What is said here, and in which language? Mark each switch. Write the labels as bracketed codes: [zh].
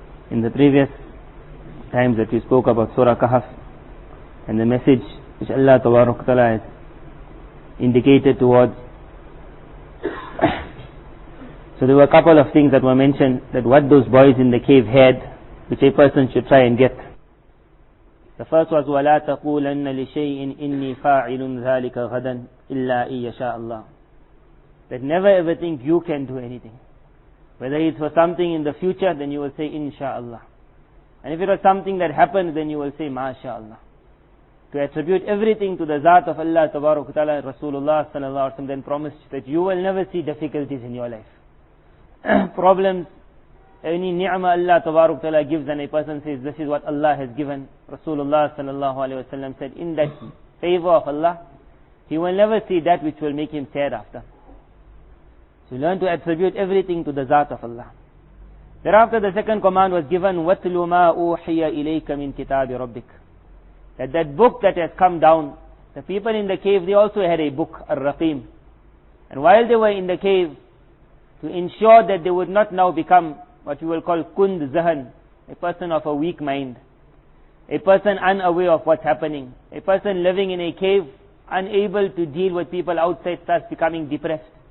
[en] In the previous times that we spoke about Surah Al-Kahf and the message which Allah Ta'ala has indicated towards, so there were a couple of things that were mentioned, that what those boys in the cave had, which a person should try and get. [ar] The first was وَلَا تَقُولَنَّ لِشَيْءٍ إِنِّي فَاعِلٌ ذَلِكَ غَدًا إِلَّا إِن يَشَاءَ اللَّهُ. [en] That never ever think you can do anything. Whether it's for something in the future, then you will say insha'Allah. And if it was something that happened, then you will say masha'Allah. To attribute everything to the Zat of Allah Ta'ala, Rasulullah Sallallahu Alaihi Wasallam then promised that you will never see difficulties in your life. Problems, any ni'mah Allah Ta'ala gives, and a person says this is what Allah has given. Rasulullah Sallallahu Alaihi Wasallam said, in that favor of Allah, he will never see that which will make him sad after. So learn to attribute everything to the Zat of Allah. [ar] Thereafter the second command was given, وَاتْلُ مَا أُوحِيَ إِلَيْكَ مِنْ كِتَابِ رَبِّكَ. [en] That book that has come down, the people in the cave, they also had a book, Ar-Raqim. And while they were in the cave, to ensure that they would not now become what you will call kund zahan, a person of a weak mind, a person unaware of what's happening, a person living in a cave, unable to deal with people outside, starts becoming depressed.